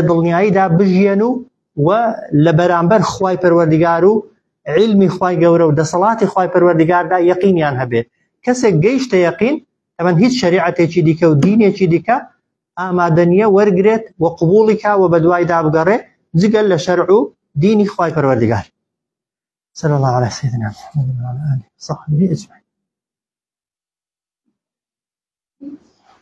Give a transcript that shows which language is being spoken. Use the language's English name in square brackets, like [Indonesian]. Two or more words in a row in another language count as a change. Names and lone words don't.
[Central Kurdish] دڵنیاییدا بژیان و لە بەرامبەر خوای پەروەردگار و علمی خوای گەورە و دەسەڵاتی خوای پەروەردگاردا یەقینیان هەبێت کەسێک گەیشتە یەقین ئەمە هیچ شەریعەتێکی دیکە و دینێکی دیکە ئامادە نییە وەرگرێت و قبوڵی کا و بە دوایدا بگەڕێ جگەل لە شەرع و دینی خوای پەروەردگار [Arabic] صلى الله على سيدنا محمد وعلى آله وصحبه أجمعين